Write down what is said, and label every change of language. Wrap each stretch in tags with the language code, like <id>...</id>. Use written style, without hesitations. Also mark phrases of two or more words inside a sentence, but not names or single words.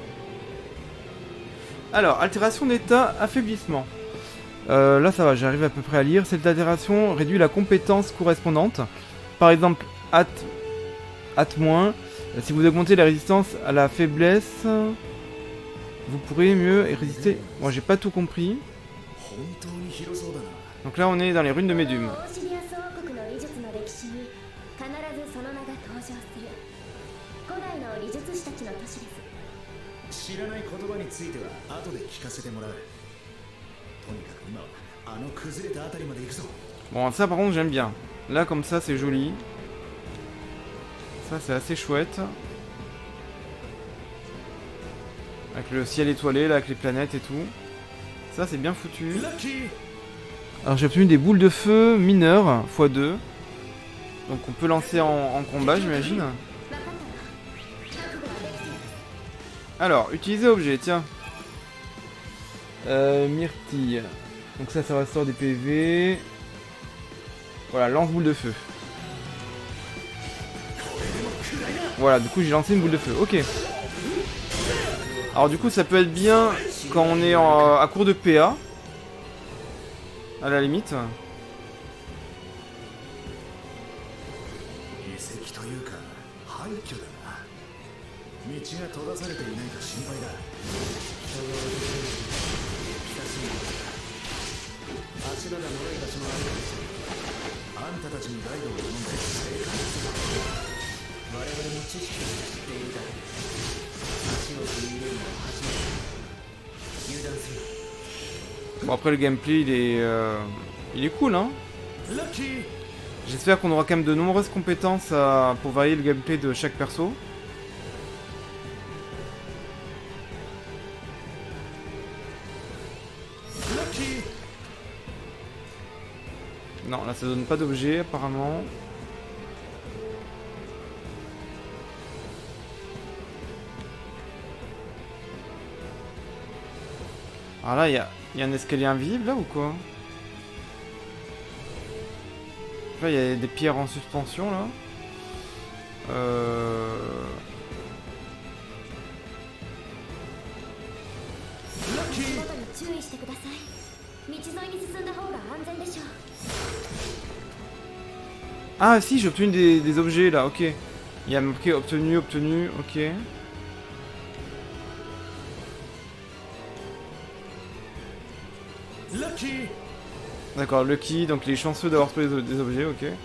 <fr>Alors, altération d'état, affaiblissement. Là, ça va, j'arrive à peu près à lire. Cette altération réduit la compétence correspondante. Par exemple, at-. Si vous augmentez la résistance à la faiblesse, vous pourrez mieux résister. Bon, j'ai pas tout compris.</fr> <ja>本当に広そうだな。</ja> <fr>Donc là, on est dans les ruines de Médume.</fr> <ja>オーシリアス王国の美術の歴史に必ずその名が登場する古代の理術師たちの都市です。知らない言葉については後で聞かせてもらう。とにかく今はあの崩れたあたりまで行くぞ。</ja> <fr>Bon, ça par contre, j'aime bien. Là, comme ça, c'est joli. Ça, c'est assez chouette. Avec le ciel étoilé, là, avec les planètes et tout. Ça, c'est bien foutu.</fr> <ja>ラッキー。</ja> <fr>Alors, j'ai obtenu des boules de feu mineures, x2. Donc, on peut lancer en combat, j'imagine.</fr> <ja>分かったわ覚悟はできています</ja> <fr>Alors, utiliser objet, tiens. Myrtille. Donc ça restaure des PV. Voilà, lance-boule de feu. Voilà, du coup j'ai lancé une boule de feu. Ok. Alors du coup ça peut être bien quand on est à court de PA. À la limite.</fr> <ja>遺跡というか廃墟だな。道が閉ざされていないか心配だ。足場が脆い場所もあるかもしれない。あんたたちにガイドを頼んで正解ですよ。我々も知識を知っているだけで足を踏み入れるのは初めて。油断する。</ja> <fr>Bon après le gameplay il est cool hein.</fr> <ja>ラッキー。</ja> <fr>J'espère qu'on aura quand même de nombreuses compétences pour varier le gameplay de chaque perso. Non, là ça donne pas d'objet apparemment. Alors là, il y a un escalier invisible là ou quoi? Là, il y a des pierres en suspension là.</fr> <ja>ことに注意してください道沿いに進んだ方が安全でしょう</ja> <fr>Ah si, j'ai obtenu des objets là, ok. Il y a marqué obtenu, obtenu, ok. D'accord, lucky, donc il est chanceux d'avoir trouvé des objets, ok.</fr>